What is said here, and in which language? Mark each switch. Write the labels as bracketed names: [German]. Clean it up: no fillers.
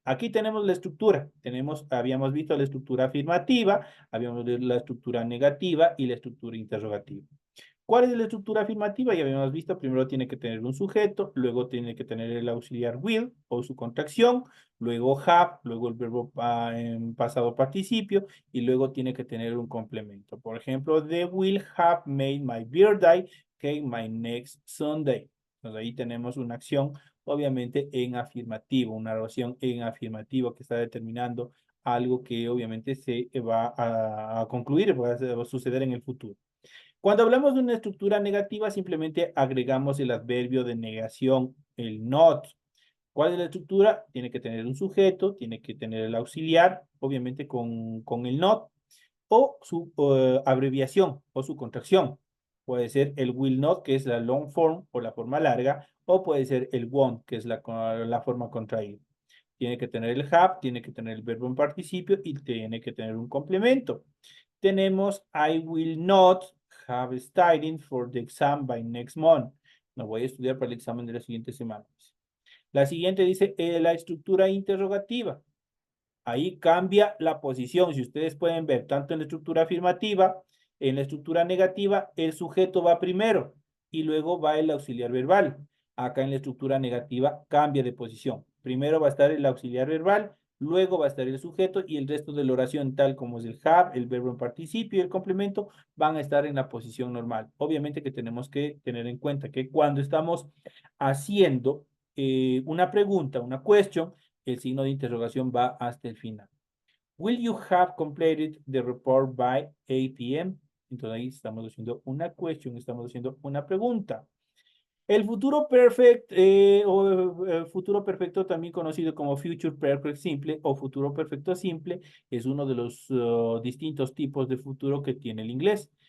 [Spanish] Aquí tenemos la estructura. Habíamos visto la estructura afirmativa, habíamos visto la estructura negativa y la estructura interrogativa. ¿Cuál es la estructura afirmativa? Ya habíamos visto, primero tiene que tener un sujeto, luego tiene que tener el auxiliar will o su contracción, luego have, luego el verbo en pasado participio y luego tiene que tener un complemento. Por ejemplo, [English] they will have made my birthday cake my next Sunday. [Spanish] Entonces ahí tenemos una acción, obviamente en afirmativo, una oración en afirmativo que está determinando algo que obviamente se va a concluir, va a suceder en el futuro. Cuando hablamos de una estructura negativa, simplemente agregamos el adverbio de negación, el not. ¿Cuál es la estructura? Tiene que tener un sujeto, tiene que tener el auxiliar, obviamente con el not, o su abreviación o su contracción. Puede ser el will not, que es la long form o la forma larga, o puede ser el won't, que es la forma contraída. Tiene que tener el have, tiene que tener el verbo en participio y tiene que tener un complemento. Tenemos [English] I will not have studying for the exam by next month. [Spanish] No voy a estudiar para el examen de la siguiente semana. La siguiente dice la estructura interrogativa. Ahí cambia la posición. Si ustedes pueden ver, tanto en la estructura afirmativa, en la estructura negativa, el sujeto va primero y luego va el auxiliar verbal. Acá en la estructura negativa cambia de posición. Primero va a estar el auxiliar verbal, luego va a estar el sujeto y el resto de la oración, tal como es el have, el verbo en participio y el complemento, van a estar en la posición normal. Obviamente que tenemos que tener en cuenta que cuando estamos haciendo una pregunta, una question, el signo de interrogación va hasta el final. [English] Will you have completed the report by 8 p.m.? [Spanish] Entonces ahí estamos haciendo una question, estamos haciendo una pregunta. El futuro perfect futuro perfecto, también conocido como future perfect simple o futuro perfecto simple, es uno de los distintos tipos de futuro que tiene el inglés.